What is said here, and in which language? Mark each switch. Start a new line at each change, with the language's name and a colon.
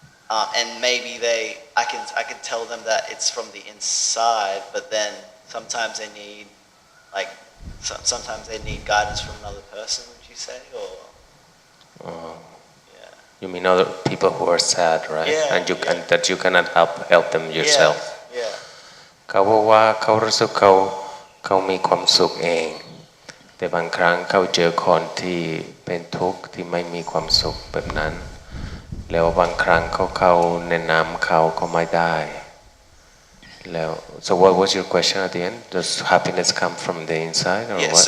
English: And maybe I can tell them that it's from the inside, but then sometimes they need sometimes they need guidance from another person. Would you say, or? Yeah. You mean other people who are sad, right? Yeah. And that you cannot help them yourself. Yeah.
Thai: เขาบอกว่าเขารู้สึกเขามีความสุขเอง แต่บางครั้งเขาเจอคนที่เป็นทุกข์ที่ไม่มีความสุขแบบนั้น แล้วบางครั้งเขาแนะนำเขาก็ไม่ได้แล้ว
English: so what was your question at the end? Does happiness come from the inside or what?